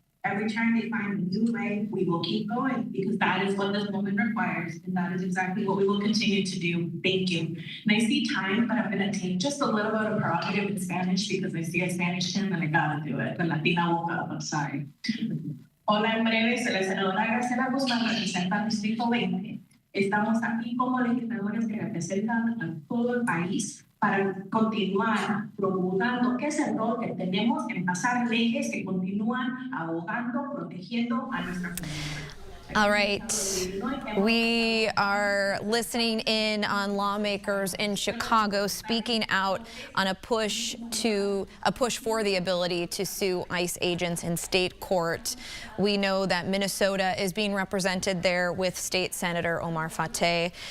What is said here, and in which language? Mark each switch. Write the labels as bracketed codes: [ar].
[en] Every time they find a new way, we will keep going because that is what this moment requires, and that is exactly what we will continue to do. Thank you. And I see time, but I'm going to take just a little bit of prerogative in Spanish because I see a Spanish hymn and I gotta do it. The Latina woke up. I'm sorry. [es] Hola, en breve, soy la senadora Graciela Guzmán, representa Distrito 20. Estamos aquí como legisladores que representan a todo el país para continuar promulgando que es el rol que tenemos en pasar leyes que continúan abogando, protegiendo a nuestra comunidad. [en] All right, we are listening in on lawmakers in Chicago speaking out on a push for the ability to sue ICE agents in state court. We know that Minnesota is being represented there with State Senator Omar Fateh.